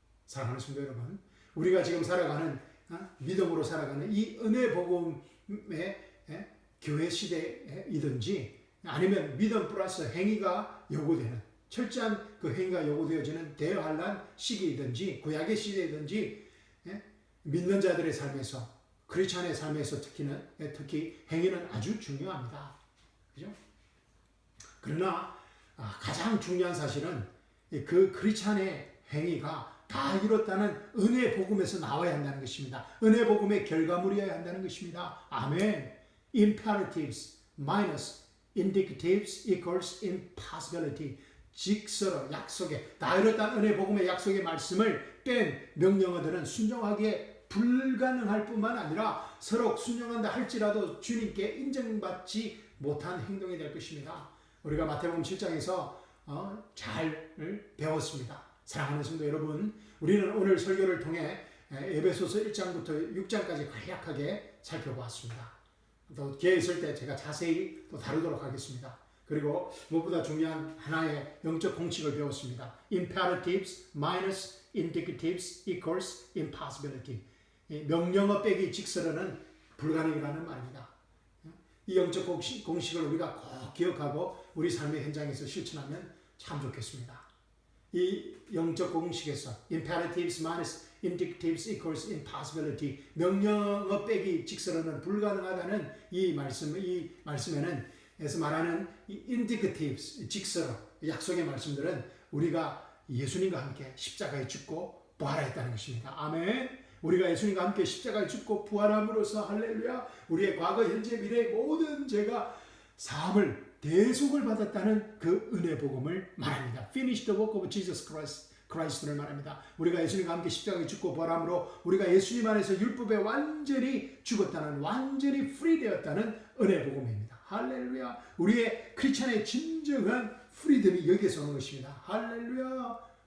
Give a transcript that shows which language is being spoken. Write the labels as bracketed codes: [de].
[ko] 사랑하는 성도 여러분, 우리가 지금 살아가는 믿음으로 살아가는 이 은혜 복음의 교회 시대이든지 아니면 믿음 플러스 행위가 요구되는 철저한 그 행위가 요구되어지는 대환란 시기이든지 구약의 시대이든지 믿는 자들의 삶에서 크리스찬의 삶에서 특히 행위는 아주 중요합니다. 그죠? 그러나 가장 중요한 사실은 그 크리스찬의 행위가 다 이뤘다는 은혜 복음에서 나와야 한다는 것입니다. 은혜 복음의 결과물이어야 한다는 것입니다. 아멘. [en] Imperatives minus indicatives equals impossibility. [ko] 직서로 약속에 다 이뤘다는 은혜 복음의 약속의 말씀을 뺀 명령어들은 순종하기에 불가능할 뿐만 아니라 서로 순종한다 할지라도 주님께 인정받지 못한 행동이 될 것입니다. 우리가 마태복음 7장에서 잘 배웠습니다. 사랑하는 성도 여러분, 우리는 오늘 설교를 통해 에베소서 1장부터 6장까지 간략하게 살펴보았습니다. 또 기회 있을 때 제가 자세히 또 다루도록 하겠습니다. 그리고 무엇보다 중요한 하나의 영적 공식을 배웠습니다. [en] Imperatives minus indicatives equals impossibility. [ko] 명령어 빼기 직설어는 불가능이라는 말입니다. 이 영적 공식을 우리가 꼭 기억하고 우리 삶의 현장에서 실천하면 참 좋겠습니다. 이 영적 공식에서 [en] imperatives minus indicatives equals impossibility, [ko] 명령어 빼기 직설어는 불가능하다는 이 말씀에는 에서 말하는 이 indicatives, 직설어, 약속의 말씀들은 우리가 예수님과 함께 십자가에 죽고 부활했다는 것입니다. 아멘. 우리가 예수님과 함께 십자가에 죽고 부활함으로써 할렐루야, 우리의 과거, 현재, 미래의 모든 죄가 사함을 대속을 받았다는 그 은혜 복음을 말합니다. [en] Finish the work of Jesus Christ [ko] 를 말합니다. 우리가 예수님과 함께 십자가에 죽고 부활함으로 우리가 예수님 안에서 율법에 완전히 죽었다는, 완전히 free 되었다는 은혜 복음입니다. 할렐루야. 우리의 크리스찬의 진정한 프리덤이 여기에서 오는 것입니다. 할렐루야.